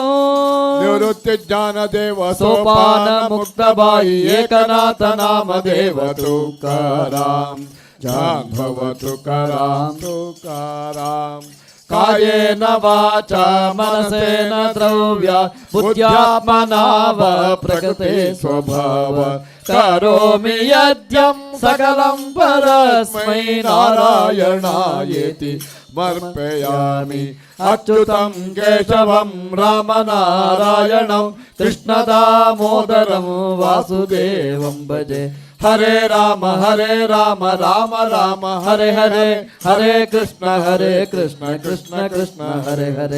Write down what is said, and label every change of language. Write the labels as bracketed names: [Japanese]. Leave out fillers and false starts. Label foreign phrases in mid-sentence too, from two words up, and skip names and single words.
[Sanskrit] ನಿವೃತ್ತಿ ಜ್ಞಾನ ದೇವ ಸೋಪಾನ ಮುಕ್ತ ಬಾಯಿ ಏಕನಾಥ ನಾಮ ದೇವ ತುಕಾರಾಂ. ಜಾಂಭವ ತುಕಾರಾಂ ತುಕಾರಾಂ. ಕಾಯೇನ ವಾಚ ಮನಸೇನ ದ್ರವ್ಯ ಬುದ್ಧ್ಯಾತ್ಮನಾ ವಾ ಪ್ರಕೃತಿ ಸ್ವಭಾವ ಕರೋಮಿ ಯದ್ಯಂ ಸಕಲಂ ಪರಸ್ಮೈ ನಾರಾಯಣಾಯೇತಿ ಸಮರ್ಪಯಾಮಿ. ಅಚ್ಯುತಂ ಕೇಶವಂ ರಾಮನಾರಾಯಣಂ ಕೃಷ್ಣ ದಾಮೋದರಂ ವಾಸುದೇವಂ ಭಜೆ. ಹರೇ ರಾಮ ರಾಮ ರಾಮ ಹರೆ ಹರೆ ಹರೇ ಕೃಷ್ಣ ಕೃಷ್ಣ ಕೃಷ್ಣ ಹರೆ ಹರೆ.